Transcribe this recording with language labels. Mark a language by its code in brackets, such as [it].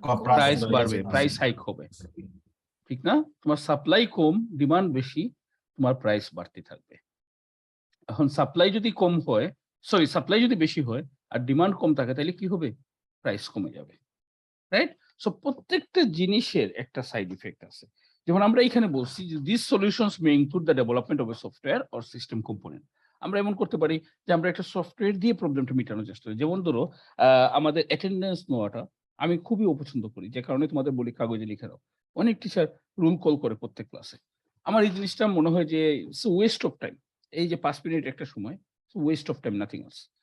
[bn] Price বাড়বে, price hike হবে। ঠিক না? তোমার সাপ্লাই কম, ডিমান্ড বেশি, তোমার প্রাইস বাড়তে থাকবে। এখন সাপ্লাই যদি কম হয়, সরি সাপ্লাই যদি বেশি হয় আর ডিমান্ড কম থাকে, তাইলে কি হবে? প্রাইস কমে যাবে। রাইট? সো প্রত্যেকটা জিনিসের একটা সাইড ইফেক্ট আছে। যেমন আমরা এখানে বলছি যে [en] these solutions may include the development of a software or system component. [bn] আমরা এমন করতে পারি যে আমরা একটা সফটওয়্যার দিয়ে প্রবলেমটা মিটানোর চেষ্টা করি। যেমন ধরো আমাদের অ্যাটেন্ডেন্স নেওয়াটা আমি খুবই অপছন্দ করি। যে কারণে তোমাদের বলি কাগজে লিখে দাও। অনেক টিচার রুল কল করে প্রত্যেক ক্লাসে। আমার এই জিনিসটা মনে হয় যে [en] It's a waste of time. [bn] এই যে ৫ মিনিট একটা সময়, it's a West of time, [en] Nothing else.